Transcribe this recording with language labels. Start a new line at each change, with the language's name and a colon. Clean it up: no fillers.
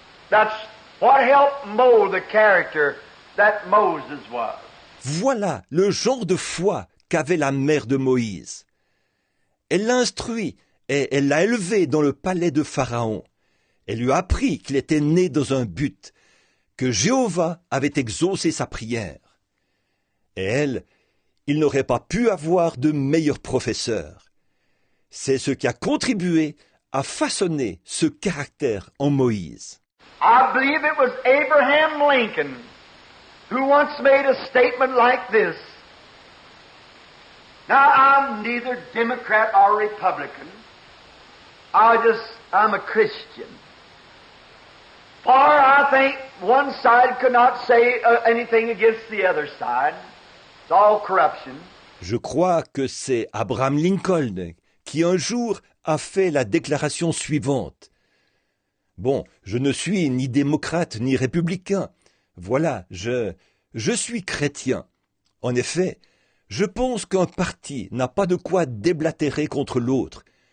English: That's what helped mold the character that Moses was.
French: Voilà le genre de foi qu'avait la mère de Moïse. Elle l'a instruit et elle l'a élevé dans le palais de Pharaon. Elle lui a appris qu'il était né dans un but, que Jéhovah avait exaucé sa prière. Et elle, il n'aurait pas pu avoir de meilleur professeur. C'est ce qui a contribué à façonner ce caractère en Moïse.
English: I believe it was Abraham Lincoln who once made a statement like this. Now, I'm neither Democrat or Republican. I'm a Christian. For I think one side could not say anything against the other side. It's all corruption.
French: Je crois que c'est Abraham Lincoln qui un jour a fait la déclaration suivante. Bon, je ne suis ni démocrate ni républicain. Voilà, je suis chrétien. En effet, je pense qu'un parti n'a pas de quoi déblatérer contre l'autre.